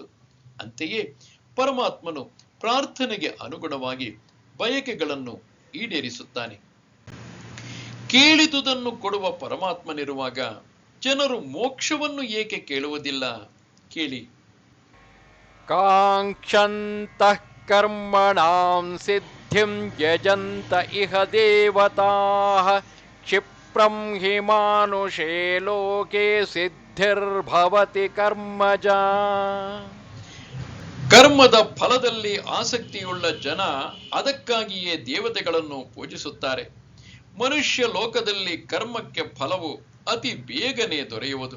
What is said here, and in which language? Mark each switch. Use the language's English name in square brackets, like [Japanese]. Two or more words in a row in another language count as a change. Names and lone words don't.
[Kannada] ಅಂತೆಯೇ ಪರಮಾತ್ಮನು ಪ್ರಾರ್ಥನೆಗೆ ಅನುಗುಣವಾಗಿ ಬಯಕೆಗಳನ್ನು ಈಡೇರಿಸುತ್ತಾನೆ. ಕೇಳಿದುದನ್ನು ಕೊಡುವ ಪರಮಾತ್ಮನಿರುವಾಗ ಜನರು ಮೋಕ್ಷವನ್ನು ಏಕೆ ಕೇಳುವುದಿಲ್ಲ? ಕೇಳಿ. [Sanskrit] ಕಾಂಕ್ಷಂತಃ ಕರ್ಮಣಾಂ ಸಿದ್ಧಿಂ ಯಜಂತ ಇಹ ದೇವತಾಃ ಕ್ಷಿಪ್ರಂ ಹಿ ಮಾನುಷೇ ಲೋಕೆ ಸಿದ್ಧಿರ್ಭವತಿ ಕರ್ಮಜಾ. [Kannada] ಕರ್ಮದ ಫಲದಲ್ಲಿ ಆಸಕ್ತಿಯುಳ್ಳ ಜನ ಅದಕ್ಕಾಗಿಯೇ ದೇವತೆಗಳನ್ನು ಪೂಜಿಸುತ್ತಾರೆ. ಮನುಷ್ಯ ಲೋಕದಲ್ಲಿ ಕರ್ಮಕ್ಕೆ ಫಲವು ಅತಿ ಬೇಗನೆ ದೊರೆಯುವುದು.